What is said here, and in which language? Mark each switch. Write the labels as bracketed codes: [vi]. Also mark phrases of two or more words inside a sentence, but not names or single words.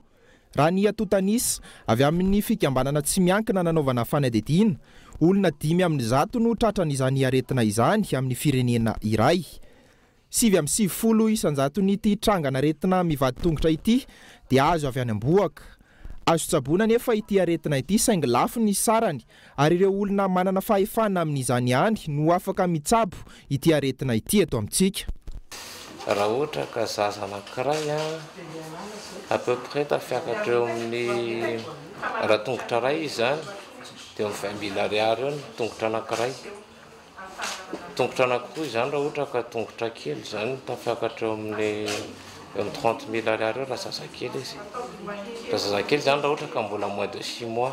[mg] Raha ny atotanisa avy amin'ny fikambanana tsy miankina nanaovana fanadidina olona 5 no tratran'izany aretina izany amin'ny firenena iray 770 isanjato ity trangana aretina mivady tongotra ity dia azo avy any amboaka azo tsaboana nefa ity aretina ity saingy lafo ny sarany ary ireo olona manana fahefana amin'izany ihany no afaka mitsabo ity aretina ity eto amintsika. Raha ohatra ka zaza anankiray [fr] à peu près [mg] tafiakatra eo amin'ny raha tongotra ray izy zany dia 20,000 ariary eo ny tongotra anankiray. Tongotra anankiroa izany raha ohatra ka tongotra kely zany tafiakatra eo amin'ny 30,000 ariary eo raha zazakely izy. Raha zazakely zany raha ohatra ka mbola [fr] moins de 6 mois.